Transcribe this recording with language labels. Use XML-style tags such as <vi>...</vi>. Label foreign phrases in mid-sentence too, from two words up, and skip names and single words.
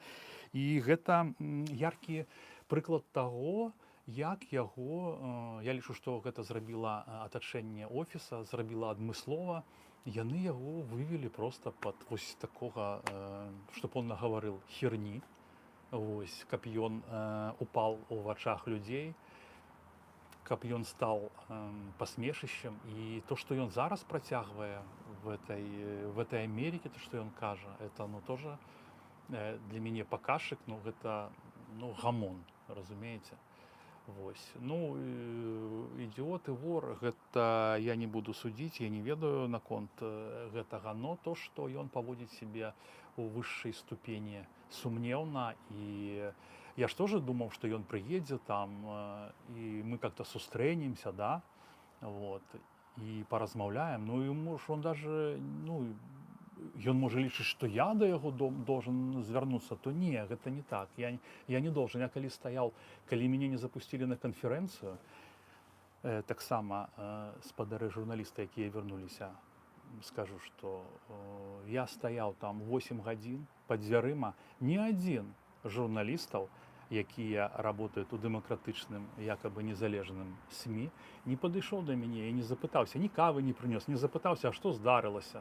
<be>І гэта яркі прыклад таго, як яго, я лічу, што гэта зрабіла атачэнне офіса, зрабіла адмыслова, яны яго вывели просто под вось такога,</be> <ru>чтоб он</ru> <be>нагаварыў херні, вось, каб ён упал у вачах людзей, каб ён стал пасмешышчам. І то, што ён зараз працягвае</be> <ru>в этой Америке,</ru> <be>то, што ён кажа, это, ну, тоже для мяне паказчык, ну, гэта, ну, гамон, разумееце. Вось. Ну, ідіот і вор, гэта я не буду судзіць, я не ведаю наконт гэтага, но то, што ён паводзіць сябе у высшай ступені сумнеўна, і я ж тоже думаў, што ён прыедзе там, і мы как-то сустрэнемся, да, вот, і паразмаўляем, ну, і муж,</be> <ru>он даже,</ru> <be>ну, ён можа лічыць, што я да яго должен звярнуцца, то не, гэта не так. Я не должен. Я калі стаяў, калі мяне не запусцілі на канферэнцыю, таксама спадары журналісты, якія вярнуліся, скажу, што я стаяў там 8 гадзін пад дзвярыма, ні адзін журналістаў, якія работают у дэмакратычным, якобы незалежным СМІ, не падышоў да мяне і не запытаўся, ні кавы не прынёс, не запытаўся, а што здарылася.</be>